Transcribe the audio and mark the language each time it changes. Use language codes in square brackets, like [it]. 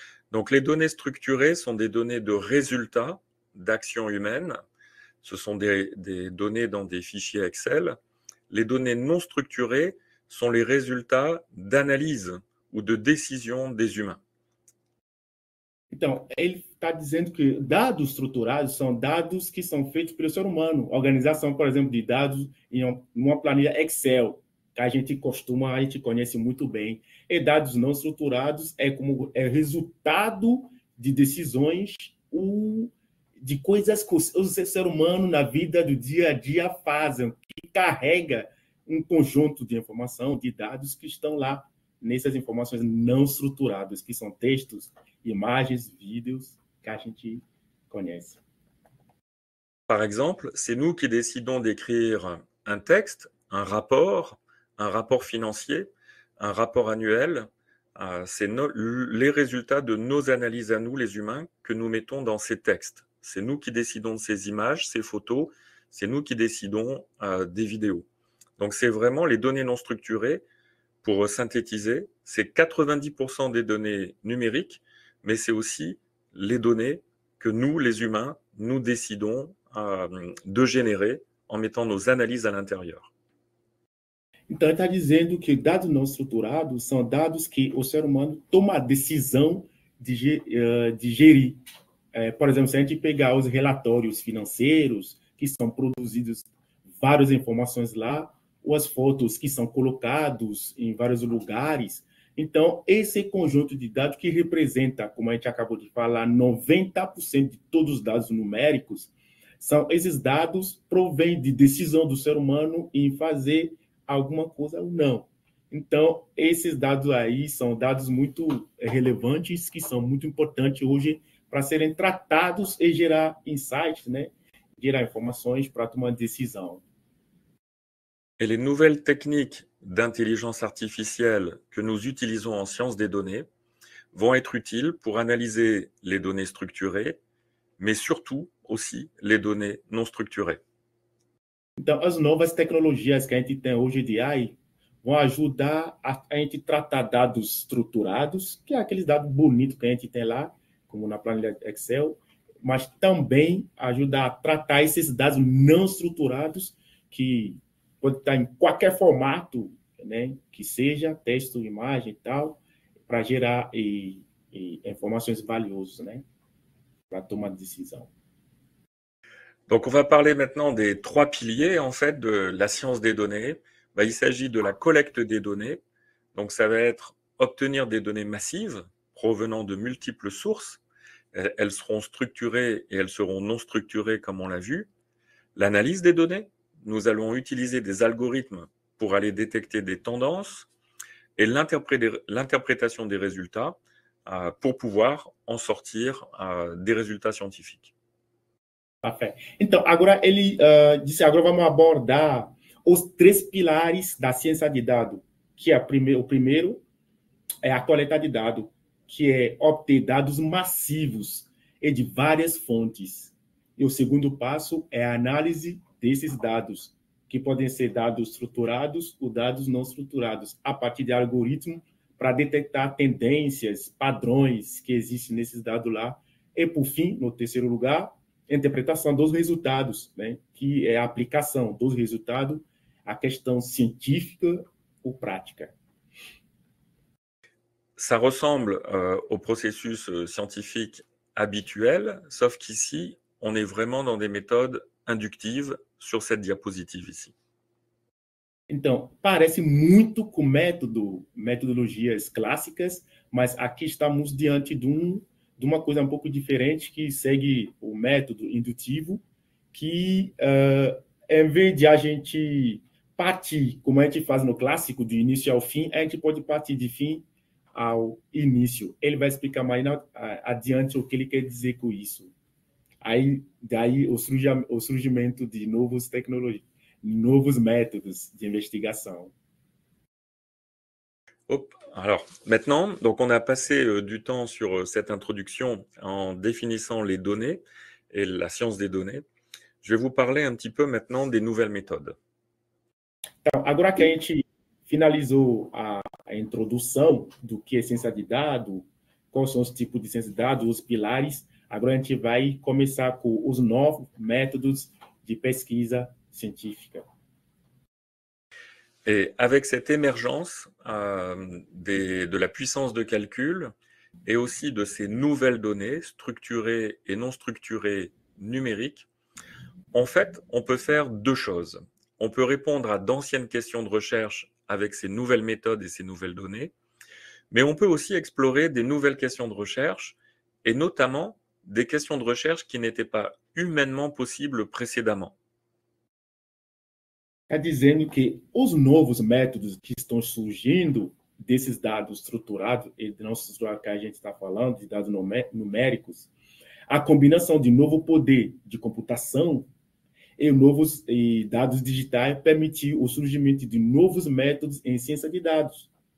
[fr] Donc, les données structurées sont des données de résultats d'actions humaines. Ce sont des données dans des fichiers Excel. Les données non structurées sont les résultats d'analyse ou de décision des humains. [pt] Então, ele está dizendo que dados estruturados são dados que são feitos pelo ser humano. Organização, por exemplo, de dados em uma planilha Excel, que a gente conhece muito bem. E dados não estruturados é resultado de decisões de coisas que o ser humano na vida do dia a dia fazem, que carrega um conjunto de informação, de dados que estão lá nessas informações não estruturadas, que são textos, imagens, vídeos que a gente conhece. [fr] Par exemple, c'est nous qui décidons d'écrire un texte, un rapport financier, un rapport annuel. C'est les résultats de nos analyses à nous, les humains, que nous mettons dans ces textes. C'est nous qui décidons de ces images, ces photos, c'est nous qui décidons des vidéos. Donc c'est vraiment les données non structurées, pour synthétiser, c'est 90% des données numériques, mais c'est aussi les données que nous, les humains, nous décidons de générer en mettant nos analyses à l'intérieur. [pt] Então, ele está dizendo que dados não estruturados são dados que o ser humano toma a decisão de gerir. Por exemplo, se a gente pegar os relatórios financeiros, que são produzidos várias informações lá, ou as fotos que são colocados em vários lugares. Então, esse conjunto de dados que representa, como a gente acabou de falar, 90% de todos os dados numéricos, são esses dados provêm de decisão do ser humano em fazer alguma coisa ou não. Então, esses dados aí são dados muito relevantes, que são muito importantes hoje para serem tratados e gerar insights, né? Gerar informações para tomar decisão. [fr] Et les nouvelles techniques d'intelligence artificielle que nous utilisons en sciences des données vont être utiles pour analyser les données structurées, mais surtout aussi les données non structurées. [pt] Então, as novas tecnologias que a gente tem hoje de AI vão ajudar a gente tratar dados estruturados, que é aqueles dados bonitos que a gente tem lá, como na planilha Excel, mas também ajudar a tratar esses dados não estruturados, que pode estar em qualquer formato, né, que seja texto, imagem e tal, para gerar informações valiosas, né, para tomar decisão. [fr] Donc, on va parler maintenant des trois piliers, en fait, de la science des données. Il s'agit de la collecte des données. Donc, ça va être obtenir des données massives provenant de multiples sources. Elles seront structurées et elles seront non structurées, comme on l'a vu. L'analyse des données. Nous allons utiliser des algorithmes pour aller détecter des tendances et l'interprétation des résultats pour pouvoir en sortir des résultats scientifiques. Parfait. [pt] Então, agora ele disse, agora vamos abordar os três pilares da ciência de dados, que é o primeiro é a coleta de dados, que é obter dados massivos e de várias fontes. E o segundo passo é a análise desses dados, que podem ser dados estruturados ou dados não estruturados, a partir de algoritmos para detectar tendências, padrões que existem nesses dados lá. E, por fim, no terceiro lugar, interpretação dos resultados, né, que é a aplicação dos resultados à questão científica ou prática. [fr] Ça ressemble au processus scientifique habituel, sauf qu'ici, on est vraiment dans des méthodes inductives sur cette diapositive ici. [pt] Então, parece muito com metodologias clássicas, mas aqui estamos diante de uma coisa um pouco diferente, que segue o método indutivo, que, em vez de a gente partir, como a gente faz no clássico, do início ao fim, a gente pode partir de fim ao início. Ele vai explicar mais adiante o que ele quer dizer com isso. Daí o surgimento de novas tecnologias, novos métodos de investigação. [fr] Alors, maintenant, donc on a passé du temps sur cette introduction en définissant les données et la science des données. Je vais vous parler un petit peu maintenant des nouvelles méthodes. [pt] Então, agora que a gente finalizou a introdução do que é ciência de dados, quais são os tipos de ciência de dados, os pilares, agora a gente vai começar com os novos métodos de pesquisa científica. [fr] Et avec cette émergence de la puissance de calcul et aussi de ces nouvelles données structurées et non structurées numériques, en fait, on peut faire deux choses. On peut répondre à d'anciennes questions de recherche avec ces nouvelles méthodes et ces nouvelles données, mais on peut aussi explorer des nouvelles questions de recherche et notamment des questions de recherche qui n'étaient pas humainement possibles précédemment. [pt] Está dizendo que os novos métodos que estão surgindo desses dados estruturados, e não estruturados que a gente está falando, de dados numéricos, a combinação de novo poder de computação e dados digitais permitiu o surgimento de novos métodos em ciência de dados.